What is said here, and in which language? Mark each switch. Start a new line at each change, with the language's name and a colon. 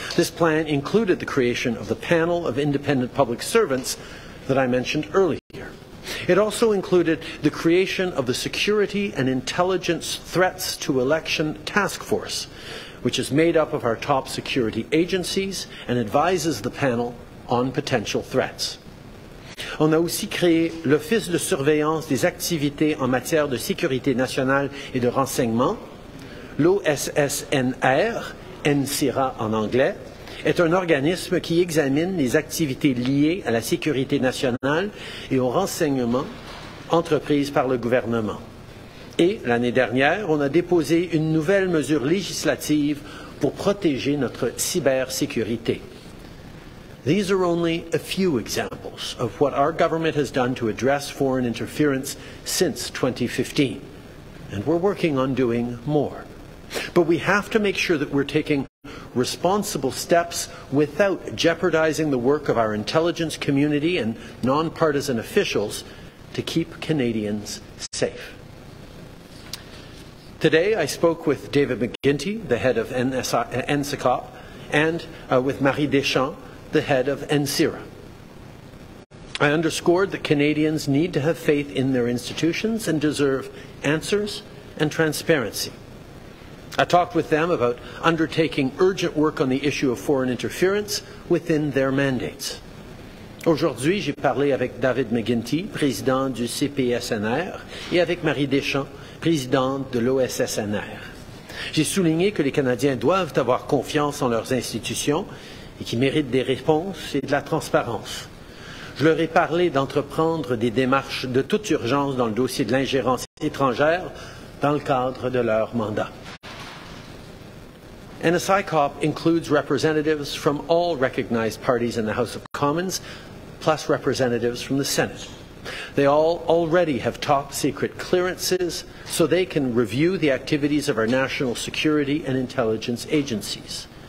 English: This plan included the creation of the panel of independent public servants that I mentioned earlier. It also included the creation of the Security and Intelligence Threats to Election Task Force, which is made up of our top security agencies and advises the panel on potential threats.
French: On a aussi créé l'Office de surveillance des activités en matière de sécurité nationale et de renseignement. L'OSSNR, NCIRA en anglais, est un organisme qui examine les activités liées à la sécurité nationale et au renseignement entreprises par le gouvernement. Et l'année dernière, on a déposé une nouvelle mesure législative pour protéger notre cybersécurité.
English: These are only a few examples of what our government has done to address foreign interference since 2015, and we're working on doing more. But we have to make sure that we're taking responsible steps without jeopardizing the work of our intelligence community and nonpartisan officials to keep Canadians safe. Today I spoke with David McGuinty, the head of NSICOP, and with Marie Deschamps, the head of NCIRA. I underscored that Canadians need to have faith in their institutions and deserve answers and transparency. I talked with them about undertaking urgent work on the issue of foreign interference within their mandates.
French: Aujourd'hui, j'ai parlé avec David McGuinty, président du CPSNR, et avec Marie Deschamps, présidente de l'OSSNR. J'ai souligné que les Canadiens doivent avoir confiance en leurs institutions et qui méritent des réponses et de la transparence. Je leur ai parlé d'entreprendre des démarches de toute urgence dans le dossier de l'ingérence étrangère dans le cadre de leur mandat.
English: NSICOP includes representatives from all recognized parties in the House of Commons, plus representatives from the Senate. They all already have top secret clearances, so they can review the activities of our national security and intelligence agencies.